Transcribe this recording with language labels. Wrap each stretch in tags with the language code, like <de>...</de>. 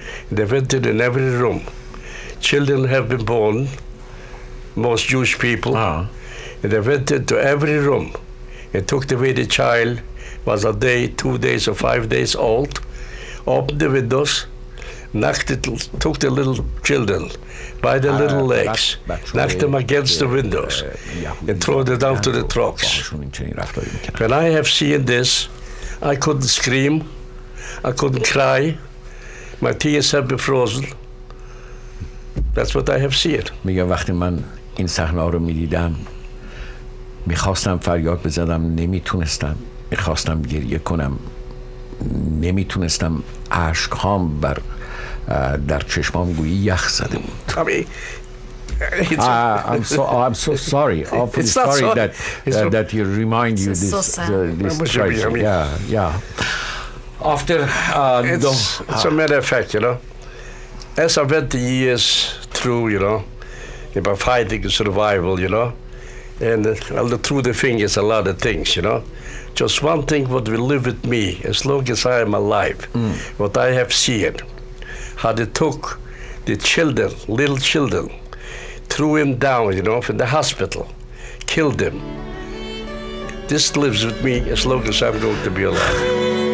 <en>They went in every room. Children have been born, most Jewish people, and they went into every room and took away the child, was a day, 2 days, or 5 days old, opened the windows, took the little children by the little legs, knocked them against the windows, and threw them down to the trucks. When I have seen this, I couldn't scream, I couldn't cry, my tears have been frozen. That's what I have seen.</en> <fa>میگه وقتی من این صحنه رو میدیدم میخواستم فریاد بزنم، نمیتونستم، میخواستم گریه کنم، نمیتونستم، اشکهام در چشمام گویی یخ زده بود.</fa> <en>I'm so sorry. Awfully sorry that you remind you this tragedy. Yeah. After it's a matter of fact, as I went the years through, about fighting survival, and through the fingers, a lot of things, Just one thing what will live with me as long as I am alive, what I have seen, how they took the children, little children, threw him down, from the hospital, killed him. This lives with me as long as I'm going to be alive.</en>